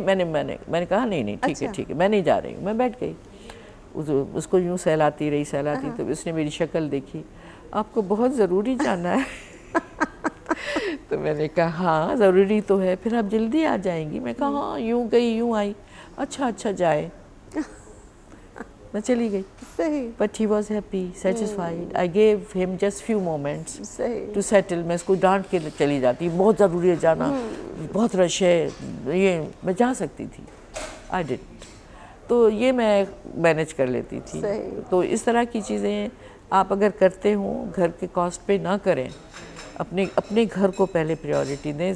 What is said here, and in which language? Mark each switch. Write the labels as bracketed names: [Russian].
[Urdu] میں نے کہا نہیں ٹھیک ہے ٹھیک ہے میں نہیں جا رہی ہوں. میں بیٹھ گئی. اس کو یوں سہلاتی رہی. تو اس نے میری شکل دیکھی, آپ کو بہت ضروری جانا ہے؟ تو میں نے کہا ہاں ضروری تو ہے, پھر آپ جلدی آ جائیں گی. میں کہا ہاں یوں گئی یوں آئی. اچھا جائے. میں چلی گئی. [English] But he was happy, satisfied. I gave him just few moments to settle. [Urdu] میں اس کو ڈانٹ کے چلی جاتی, بہت ضروری ہے جانا, بہت رش ہے, یہ میں جا سکتی تھی. [English] I didn't. [Urdu] تو یہ میں مینیج کر لیتی تھی. تو اس طرح کی چیزیں آپ اگر کرتے ہوں گھر کے کاسٹ پہ نہ کریں, اپنے گھر کو پہلے پریورٹی دیں.